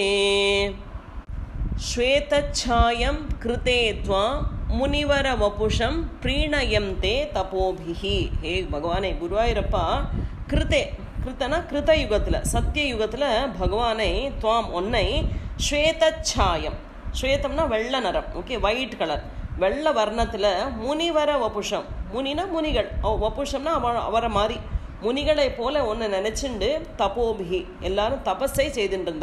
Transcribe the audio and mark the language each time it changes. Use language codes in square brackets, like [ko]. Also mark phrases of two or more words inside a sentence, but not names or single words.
[sa] श्वेतच्छायं कृते त्वा मुनिवरवपुषं प्रीणयन्ते तपोभिः. [ta] ஹே பகவானே குருவாயூரப்பா कृते கிருத்தனா கிருத யுகத்தில் சத்திய யுகத்தில் பகவானை துவாம் ஒன்னை ஸ்வேதச்சாயம், ஸ்வேதம்னா வெள்ளை நிறம், [en] okay white colour, [ta] வெள்ளை வர்ணத்தில் [sa] मुनिवर वपुषम्, [ta] முனினா முனிகள், வபுஷம்னா அவரை மாதிரி முனிகளை போல ஒன்று நினச்சிண்டு தபோபிகி எல்லாரும் தபஸை செய்துட்டு இருந்தா.